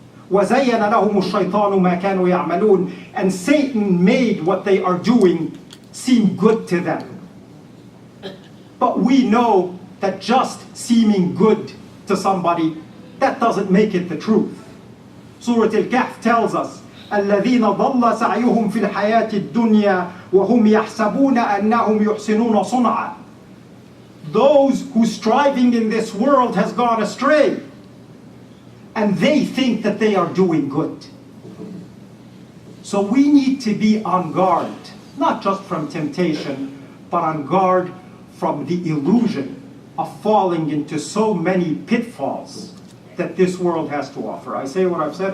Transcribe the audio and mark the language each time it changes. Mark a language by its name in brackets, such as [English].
[Arabic] وَزَيَّنَ لَهُمُ الشَّيْطَانُ مَا كَانُوا يَعْمَلُونَ. [English] And Satan made what they are doing seem good to them. But we know that just seeming good to somebody, that doesn't make it the truth. Surah Al-Kahf tells us [Arabic] الذين ضل سعيهم في الحياة الدنيا وهم يحسبون أنهم يحسنون صنعا. [English] Those whose striving in this world has gone astray, and they think that they are doing good. So we need to be on guard, not just from temptation, but on guard from the illusion of falling into so many pitfalls that this world has to offer. I say what I've said.